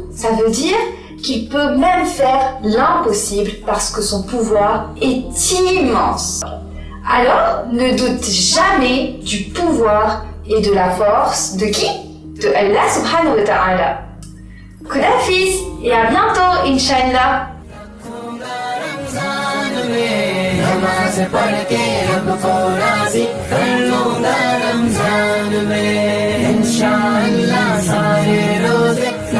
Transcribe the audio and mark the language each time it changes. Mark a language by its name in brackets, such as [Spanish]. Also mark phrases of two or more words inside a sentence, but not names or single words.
[French] Ça veut dire qu'il peut même faire l'impossible parce que son pouvoir est immense. Alors, ne doute jamais du pouvoir et de la force de qui? De [Arabic] الله سبحانه وتعالى. [French] Khudafis et à bientôt, Inch'Allah. [Urdu] نماز پڑھ کے رب کو راضی کر لوں گا رمضان میں انشاءاللہ سارے روزے